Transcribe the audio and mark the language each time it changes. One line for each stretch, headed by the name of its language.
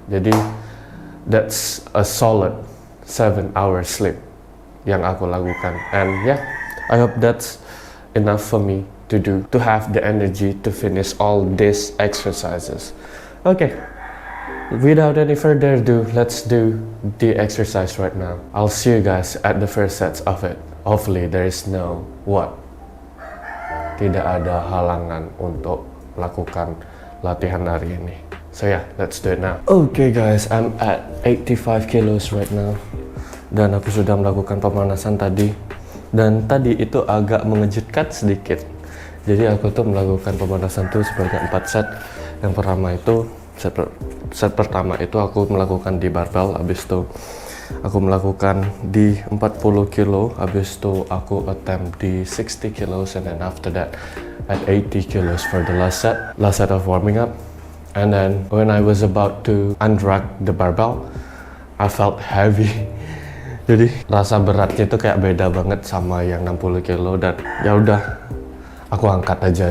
English: Jadi that's a solid 7 hours sleep
Indonesian: yang aku lakukan.
English: And yeah, I hope that's enough for me to do, to have the energy to finish all these exercises. Okay, without any further ado, let's do the exercise right now. I'll see you guys at the first sets of it. Hopefully there is no
Indonesian: tidak ada halangan untuk lakukan latihan hari ini.
English: So yeah, let's do it now. Okay guys, I'm at 85 kilos right now.
Indonesian: Dan aku sudah melakukan pemanasan tadi. Dan tadi itu agak mengejutkan sedikit. Jadi aku tuh melakukan pemanasan tuh sebanyak 4 set. Yang pertama itu set pertama itu aku melakukan di barbell, habis itu aku melakukan di 40 kilo, habis itu aku attempt di 60 kilos,
English: and then after that at 80 kilos for the last set of warming up. And then when I was about to unrack the barbell, I felt heavy.
Indonesian: Jadi rasa beratnya itu kayak beda banget sama yang 60 kilo, dan ya udah aku angkat aja.